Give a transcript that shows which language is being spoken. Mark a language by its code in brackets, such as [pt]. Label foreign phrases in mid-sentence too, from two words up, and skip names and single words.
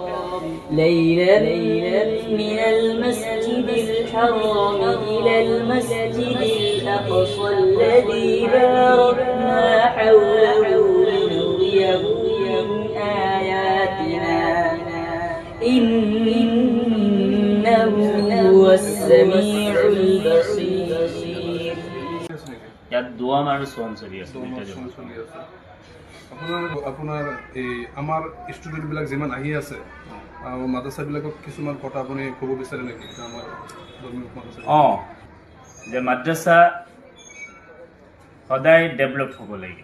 [ar] إلى المسجد الأقصى الذي باركنا حوله لنريه من آياتنا إنه هو السميع البصير. [as] ইয়াত দোৱাম আৰু চন চলি আছে। আপোনাৰ এই আমাৰ ষ্টুডেণ্টবিলাক যিমান আহি আছে, মাদ্ৰাছাবিলাকক কিছুমান কথা আপুনি ক'ব বিচাৰে নেকি? আমাৰ যে মাদ্ৰাছা সদায় ডেভেলপ হ'ব লাগে।